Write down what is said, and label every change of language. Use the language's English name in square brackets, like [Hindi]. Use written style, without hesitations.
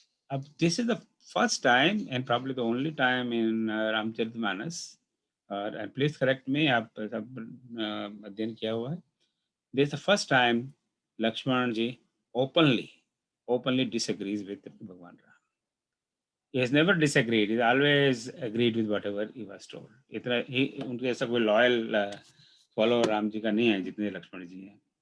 [English] अब this is the first time and probably the only time in Ramcharitmanas, [Hindi] और please correct मी, आप सब अध्ययन किया हुआ है। [English] This the first time Lakshman ji openly disagrees with Bhagwan Ram। He has never disagreed, he always agreed with whatever he was told। [Hindi] इतना ही उनके ऐसा कोई लॉयल फॉलो राम जी का नहीं है जितने लक्ष्मण जी हैं।